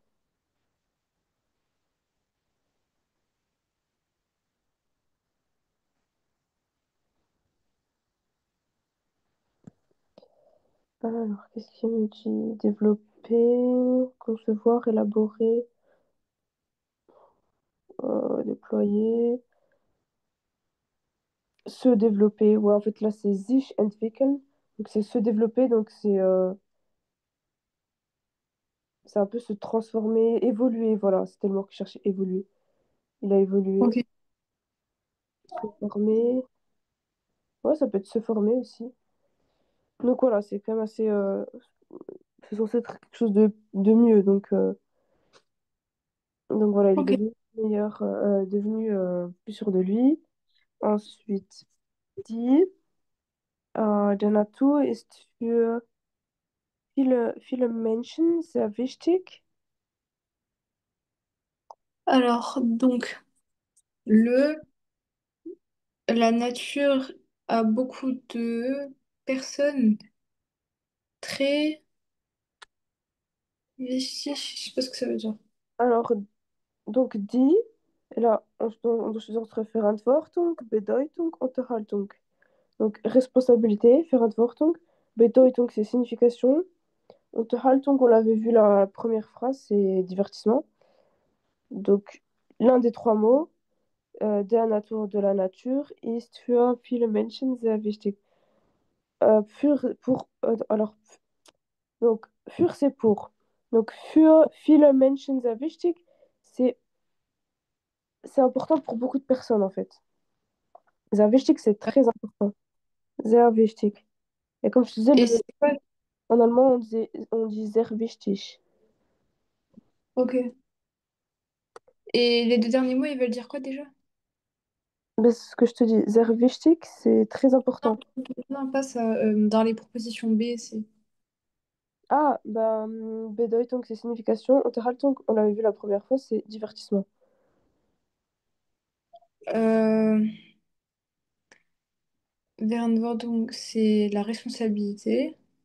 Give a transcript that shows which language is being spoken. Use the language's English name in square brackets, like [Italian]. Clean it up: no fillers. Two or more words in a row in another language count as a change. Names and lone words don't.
[French] Alors, qu'est-ce qu'il me dit? Développer, concevoir, élaborer, déployer. Se développer, ouais, en fait, là, c'est [German] sich entwickeln. [French] Donc, c'est se développer, donc c'est un peu se transformer, évoluer, voilà, c'était le mot que je cherchais, évoluer. Il a évolué, Ok. se former. Ouais, ça peut être se former aussi. Donc, voilà, c'est quand même assez. C'est censé être quelque chose de mieux. Donc voilà, il est Ok. devenu meilleur, devenu plus sûr de lui. Ensuite, [German] die, der Natur ist für viele Menschen sehr wichtig. [French] Alors, donc, le, la nature a beaucoup de personnes très wichtig. Je sais pas ce que ça veut dire. Alors, donc die, là, on doit choisir entre [German] Verantwortung, Bedeutung, Unterhaltung. [French] Donc, responsabilité, [German] Verantwortung. Bedeutung, [French] c'est signification. Unterhaltung, on l'avait vu la première phrase, c'est divertissement. Donc, l'un des trois mots, [German] der Natur [French] de la nature, [German] ist für viele Menschen sehr wichtig. [French] Donc, für c'est pour. Donc, [German] für viele Menschen sehr wichtig, [French] c'est c'est important pour beaucoup de personnes en fait. [German] Sehr wichtig, [French] c'est très important. [German] Sehr wichtig. [French] Et comme je disais, Et c'est quoi? en allemand, on dit [German] sehr wichtig. [French] Ok. Et les deux derniers mots, ils veulent dire quoi déjà? Mais c'est ce que je te dis, [German] sehr wichtig, [French] c'est très important. Non, pas ça. Dans les propositions B, c'est. Ah, Bedeutung, c'est signification. Unterhaltung, on l'avait vu la première fois, c'est divertissement. Euh, Verantwortung, c'est la responsabilité.